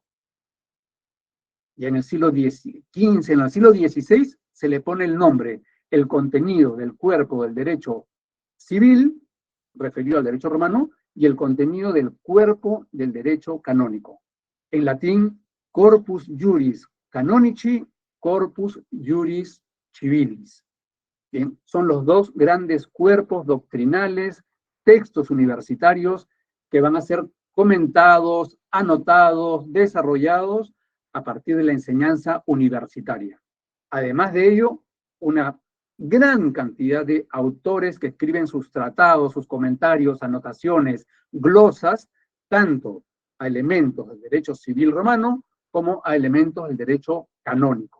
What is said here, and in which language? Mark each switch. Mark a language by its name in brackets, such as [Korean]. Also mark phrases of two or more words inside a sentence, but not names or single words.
[Spanish] Y en el siglo XV, en el siglo XVI, se le pone el nombre el contenido del cuerpo del derecho civil, referido al derecho romano, y el contenido del cuerpo del derecho canónico. En latín, [Latin] corpus juris canonici, corpus juris civilis. [Spanish] Bien, son los dos grandes cuerpos doctrinales, textos universitarios que van a ser comentados, anotados, desarrollados a partir de la enseñanza universitaria. Además de ello, una gran cantidad de autores que escriben sus tratados, sus comentarios, anotaciones, glosas, tanto a elementos del derecho civil romano como a elementos del derecho canónico.